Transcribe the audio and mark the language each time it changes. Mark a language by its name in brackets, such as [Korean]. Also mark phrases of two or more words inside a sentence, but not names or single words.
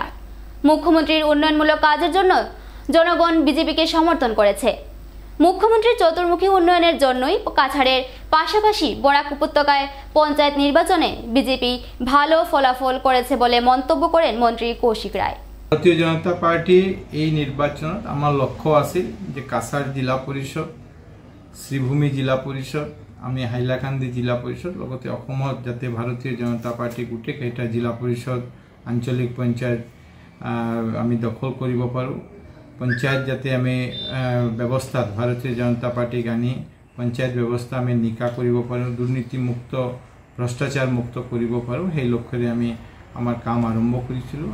[Bangla] মুখ্যমন্ত্রীর উন্নয়নমূলক কাজের জন্য জনগণ বিজেপিকে সমর্থন করেছে। মুখ্যমন্ত্রীর চতুর্মুখী উন্নয়নের জন্যই কাছাড়ের পাশাপাশি বরাক উপত্যকায় পঞ্চায়েত নির্বাচনে বিজেপি ভালো ফলাফল করেছে বলে মন্তব্য করেন মন্ত্রী কৌশিক রায়। [Assamese] ভারতীয় জনতা পার্টি এই নির্বাচনত আমার লক্ষ্য আছিল যে কাছাড় জিলা পরিষদ, শ্রীভূমি জিলা পরিষদ, আমি হাইলাকান্দি জিলা পরিষদ লগতে অসমত যাতে ভারতীয় জনতা পার্টি গোটেইকেইটা জিলা পরিষদ, আঞ্চলিক পঞ্চায়েত আমি দখল কৰিব পাৰোঁ। পঞ্চায়েত যাতে আমি ব্যৱস্থাত ভাৰতীয় জনতা পাৰ্টিক আনি পঞ্চায়েত ব্যৱস্থা আমি নিকা কৰিব পাৰোঁ, দুৰ্নীতিমুক্ত ভ্ৰষ্টাচাৰমুক্ত কৰিব পাৰোঁ, সেই লক্ষ্যৰে আমি আমাৰ কাম আৰম্ভ কৰিছিলোঁ।